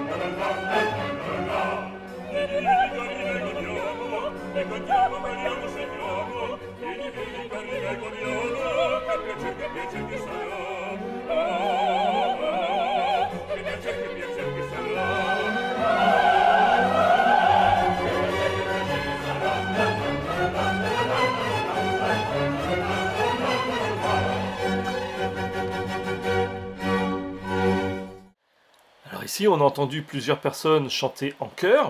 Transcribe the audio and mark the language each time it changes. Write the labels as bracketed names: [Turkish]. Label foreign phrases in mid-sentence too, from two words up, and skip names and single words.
[Italian] E contiamo, balliamo, segniamo. Vieni, carina, e godiamo. Che piacer che sarà. Che piacer che sarà. [French] Alors ici, on a entendu plusieurs personnes chanter en chœur.